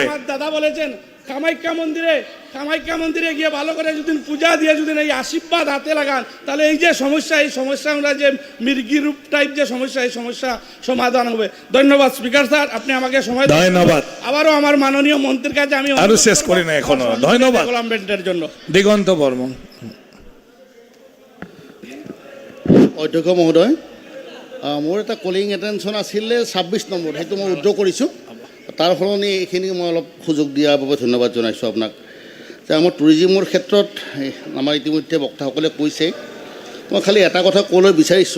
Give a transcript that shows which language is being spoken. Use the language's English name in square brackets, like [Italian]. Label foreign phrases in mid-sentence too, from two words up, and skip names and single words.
[Bangla] আমার দাদা বলেছেন কামাখ্যা মন্দিরে গিয়ে ভালো করে যদি পূজা দিয়ে যদি এই আশীর্বাদ হাতে লাগান, তাহলে এই যে সমস্যা, এই সমস্যা আমরা যে মির্গি রূপ টাইপ যে সমস্যা, এই সমস্যা সমাধান হবে। ধন্যবাদ স্পিকার স্যার, আপনি আমাকে সময় দেন। ধন্যবাদ। আবারও আমার মাননীয় মন্ত্রীর কাছে আমি আরো শেষ করি না এখনো। ধন্যবাদ জন্য। দিগন্ত বর্মন। [Assamese] অধ্যক্ষ মহোদয়, মোৰ এটা [English] calling attention [Assamese] আছিলে 26 নম্বৰ, সেইটো মই উইথড্ৰ কৰিছোঁ। তাৰ সলনি এইখিনি মই অলপ সুযোগ দিয়াৰ বাবে ধন্যবাদ জনাইছোঁ আপোনাক। যে আমাৰ টুৰিজিমৰ ক্ষেত্ৰত আমাৰ ইতিমধ্যে বক্তাসকলে কৈছে, মই খালি এটা কথা ক'বলৈ বিচাৰিছোঁ।